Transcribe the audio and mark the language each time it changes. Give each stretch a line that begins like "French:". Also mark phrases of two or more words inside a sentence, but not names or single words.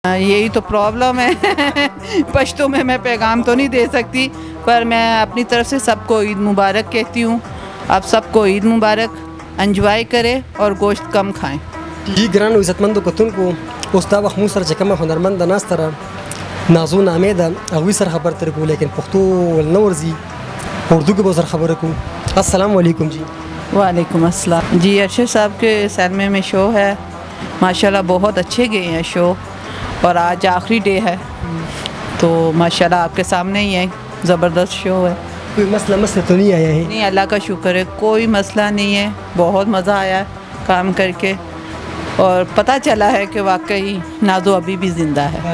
Urdu: یہی تو پرابلم ہے پشتوں میں پیغام تو نہیں دے سکتی، پر میں اپنی طرف سے سب کو عید مبارک کہتی ہوں. آپ سب کو عید مبارک، انجوائے کریں اور گوشت کم کھائیں.
Pashto: جی ګرانو عزتمندو کتونکو، اوس دا وخت موږ سره چې کومه هنرمنده ناسته ده نازو نامې ده، هغوی سره خبرې ترې کوو، لیکن پښتو ول نه ورځي، په اردو کې به ورسره خبرې کوو.
Urdu: السلام علیکم جی. وعلیکم السلام. جی ارشد صاحب کے سینما میں شو ہے، ماشاءاللہ بہت اچھے گئے ہیں شو، اور آج آخری ڈے ہے تو ماشاءاللہ آپ کے سامنے ہی ہے، زبردست شو ہے. کوئی مسئلہ تو نہیں آیا ہے؟ نہیں، اللہ کا شکر ہے، کوئی مسئلہ نہیں ہے. بہت مزہ آیا ہے کام کر کے، اور پتہ چلا ہے کہ واقعی نازو ابھی بھی زندہ ہے.